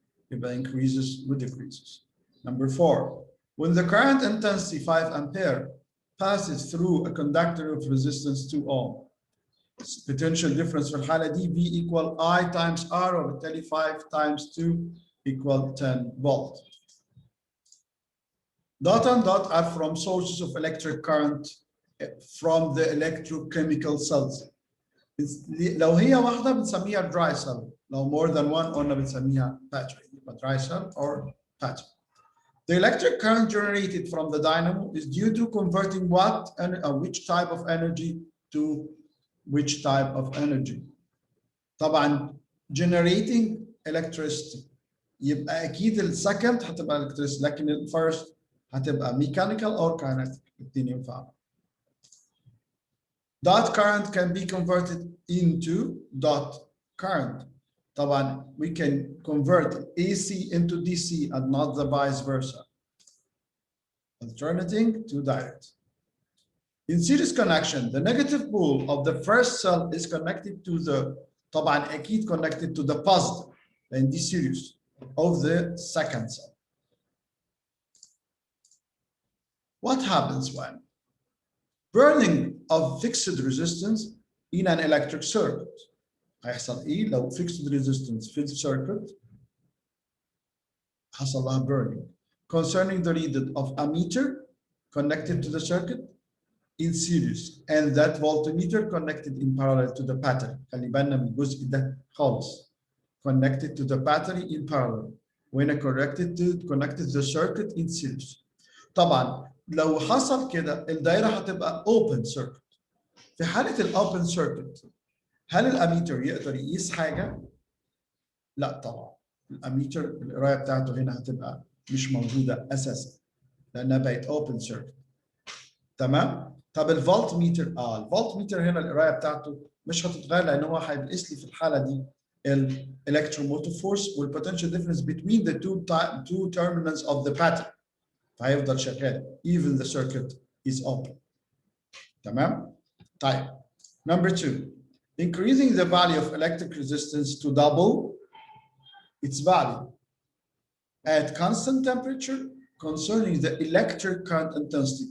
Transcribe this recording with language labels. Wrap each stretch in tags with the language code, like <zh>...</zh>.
<ar>يبقى</ar> <en>increases with decreases. Number 4, when the current intensity 5 ampere passes through a conductor of resistance 2 ohm, potential difference</en> <ar>في الحالة دي</ar> <en>V equal I times R</en> <ar>وبالتالي</ar> <en>5 times 2 equal 10 volt. Dot and dot are from sources of electric current from the electrochemical cells.</en> <ar>لو هي واحدة بنسميها dry cell.</ar> <en>لو more than one</en> <ar>قلنا بنسميها</ar> <en>battery. Dry cell or battery. The electric current generated from the dynamo is due to converting what and which type of energy to which type of energy.</en> <ar>طبعا</ar> <en>generating electricity</en> <ar>يبقى اكيد السكند هتبقى electricity لكن الفيرست هتبقى</ar> <en>mechanical or kinetic</en> <ar>الاثنين ينفعوا.</ar> <en>Dot current can be converted into dot current.</en> <ar>طبعا</ar> <en>we can convert AC into DC and not the vice versa. Alternating to direct. In series connection, the negative pole of the first cell is connected to the</en> <ar>طبعا اكيد</ar> <en>connected to the positive in this series of the second cell. What happens when burning of fixed resistance in an electric circuit?</en> <ar>هيحصل ايه لو</ar> <en>fixed resistance في circuit</en> <ar>حصل لها</ar> <en>burning concerning the reading of a meter connected to the circuit in series and that voltmeter connected in parallel to the battery.</en> <ar>خلي بالنا من الجزء ده خالص.</ar> <en>Connected to the battery in parallel when connected the circuit in series.</en> <ar>طبعا لو حصل كده الدايره هتبقى open circuit. في حاله الاوبن circuit هل الاميتر يقدر يقيس حاجه؟ لا طبعا. الاميتر القرايه بتاعته هنا هتبقى مش موجوده اساسا لانها بقت اوبن circuit. تمام؟ طب الفولت ميتر الفولت ميتر هنا القرايه بتاعته مش هتتغير لان هو هيقيس لي في الحاله دي</ar> <en>electromotive force والpotential difference between the two terminals of the pattern.</en> <ar>فهيفضل شغال</ar> <en>even the circuit is open.</en> <ar>تمام؟ طيب.</ar> <en>Number 2, increasing the value of electric resistance to double its value at constant temperature concerning the electric current intensity.</en>